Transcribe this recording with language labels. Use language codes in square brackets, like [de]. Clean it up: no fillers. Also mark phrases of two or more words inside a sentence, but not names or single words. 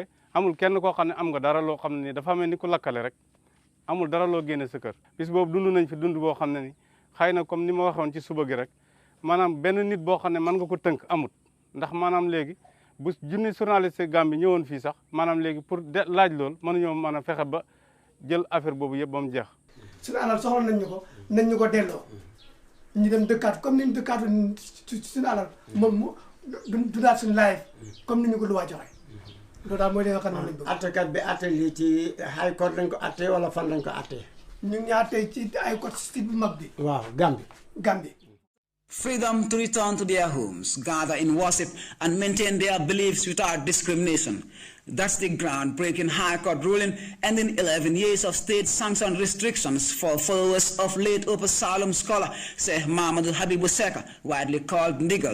[wo] amul kenn koo xam ne am nga dara loo xam ne ni dafa mel ni ku lakkale rek amul dara loo génne sa kër bis boobu dund nañ fi dund boo xam ne ni xëy na comme ni ma waxoon ci suba gi rek maanaam benn nit boo xam ne mën nga ko tënk amut ndax maanaam léegi bu junni journaliste Gambie ñëwoon fii sax maanaam léegi pour laaj lool mënuñoo mën a fexe ba jël affaire boobu yëpp ba mu jeex. suñu alal soxla nañ ñu ko delloo ñu dem dëkkaat comme ni ñu dëkkaatu suñu alal moom du daal suñu live comme ni ñu ko luwaa joxe loolu daal mooy li nga xam ne lañ bëgg. attekat bi atte lii ci [en] high court [wo] lañ ko atte wala fan lañ ko atte. ñu ngi àttee ci [en] high court [wo] site bu mag bi. waaw Gambie. [en] Freedom to return to their homes, gather in worship, and maintain their beliefs without discrimination. That's the groundbreaking High Court ruling ending 11 years of state-sanctioned restrictions for followers of late Upper Salem scholar Sheikh Muhammad Habibu Seka, widely called Ndigal.